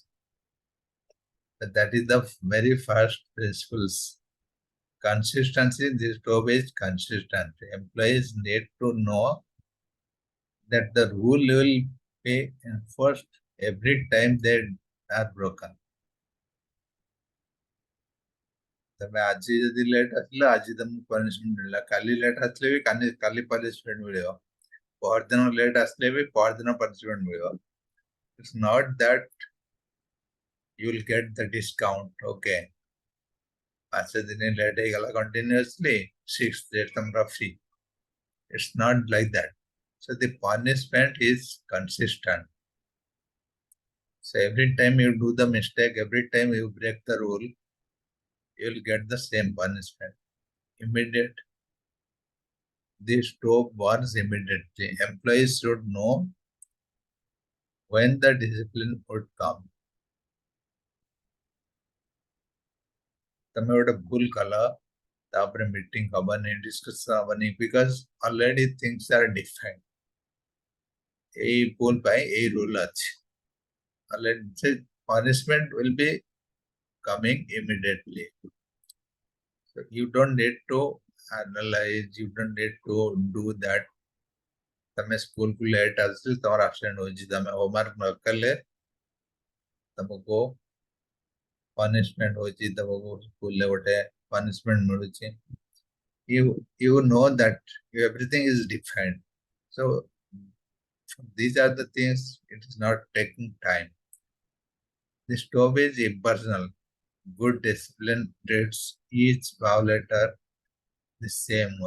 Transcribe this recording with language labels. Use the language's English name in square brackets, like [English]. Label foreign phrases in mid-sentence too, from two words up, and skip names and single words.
[English] That is the very first principles. Consistency, this job is consistent. Employees need to know that the rule will be enforced every time they are broken. [Odia] ତମେ ଆଜି ଯଦି ଲେଟ୍ ଆସିଲ ଆଜି ତମକୁ ପନିଶମେଣ୍ଟ ମିଳିଲା, କାଲି ଲେଟ୍ ଆସିଲେ ବି କାଲି ପନିଶମେଣ୍ଟ ମିଳିବ, ପରଦିନ ଲେଟ୍ ଆସିଲେ ବି ପରଦିନ ପନିଶମେଣ୍ଟ ମିଳିବ. [English] It's not that you will get the discount. Okay, 5 [Odia] ଦିନ ଲେଟ୍ ହେଇଗଲା [English] continuously, 6th day ତମର free. It's not like that. So the punishment is consistent. So every time you do the mistake, every time you break the rule, you will get the same punishment. Immediate. The stove burns immediately. Employees should know when the discipline would come. [Odia] ତମେ ଗୋଟେ ଭୁଲ କଲ, ତାପରେ ମିଟିଂ ହବନି, ଡିସ୍କସନ ହବନି, [English] because already things are defined. [Odia] ଏଇ ଭୁଲ ପାଇଁ ଏଇ rule ଅଛି. [English] Already punishment will be coming immediately. So you don't need to analyze, you don't need to do that. [Odia] ତମେ ସ୍କୁଲ କୁ ଲେଟ୍ ଆସିଲେ ତମର ଆବସେଣ୍ଟ ହଉଛି, ତମେ ହୋମୱାର୍କ ନ କଲେ ତମକୁ ପନିଶମେଣ୍ଟ ହଉଛି, ତମକୁ ସ୍କୁଲରେ ଗୋଟେ ପନିଶମେଣ୍ଟ ମିଳୁଛି. [English] You know that everything is defined. So these are the things, it is not taking time. The stove is impersonal. Good discipline treats each violator the same way.